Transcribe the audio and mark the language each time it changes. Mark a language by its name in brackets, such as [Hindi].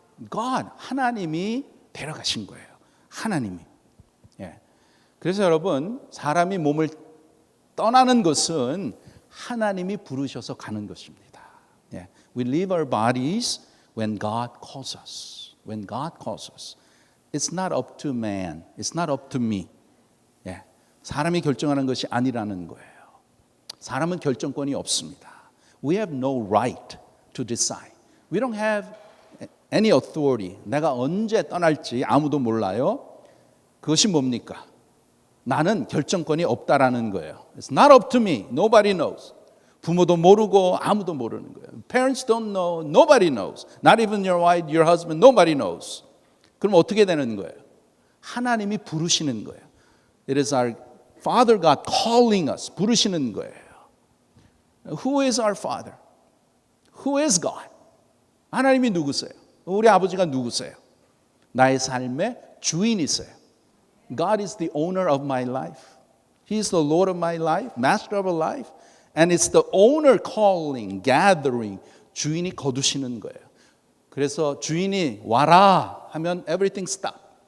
[Korean] God, 하나님이 데려가신 거예요. 하나님이. 예. 그래서 여러분, 사람이 몸을 떠나는 것은 하나님이 부르셔서 가는 것입니다. 예. [English] We leave our bodies when God calls us. When God calls us. It's not up to man. It's not up to me. 예. [Korean] 사람이 결정하는 것이 아니라는 거예요. 사람은 결정권이 없습니다. [English] We have no right to decide. We don't have any authority. [Korean] 내가 언제 떠날지 아무도 몰라요. 그것이 뭡니까? 나는 결정권이 없다라는 거예요. [English] It's not up to me. Nobody knows. [Korean] 부모도 모르고 아무도 모르는 거예요. [English] Parents don't know. Nobody knows. Not even your wife, your husband. Nobody knows. [Korean] 그럼 어떻게 되는 거예요? 하나님이 부르시는 거예요. [English] It is our Father God calling us. [Korean] 부르시는 거예요. [English] Who is our Father? Who is God? [Korean] 하나님이 누구세요? 우리 아버지가 누구세요? 나의 삶의 주인이세요. [English] God is the owner of my life. He is the Lord of my life, Master of our life. And it's the owner calling, gathering. [Korean] 주인이 거두시는 거예요. 그래서 주인이 와라 하면 [English] everything stop.